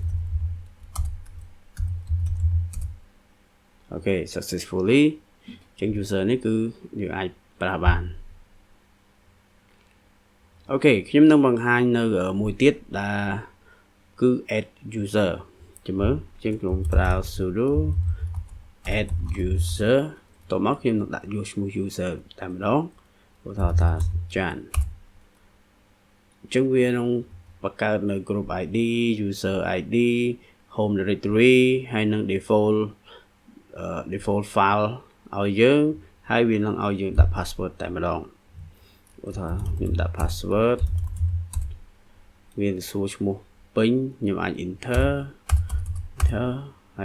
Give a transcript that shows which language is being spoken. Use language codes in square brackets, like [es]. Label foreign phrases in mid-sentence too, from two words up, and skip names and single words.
[km] អូខេ successfully អញ្ចឹង user នេះគឺយើងអាចប្រើបានអូខេខ្ញុំនឹងបង្ហាញនៅមួយទៀតដែលគឺ [en] add user [km] ចាំមើលជាងខ្ញុំប្រើ [en] sudo add user [km] តមកខ្ញុំនឹងដាក់យកឈ្មោះ user តែម្ដងឧទាហរណ៍ថា Jan អញ្ចឹងវានឹងបង្កើតនៅ [en] group ID user ID home directory [km] ហើយនឹង [en] default file [km] ឲ្យយើងហើយវា នឹងឲ្យយើងដាក់ password តែម្ដងឧទាហរណ៍ខ្ញុំដាក់ password វានឹងសួរឈ្មោះពេញខ្ញុំអាច enter ហើយ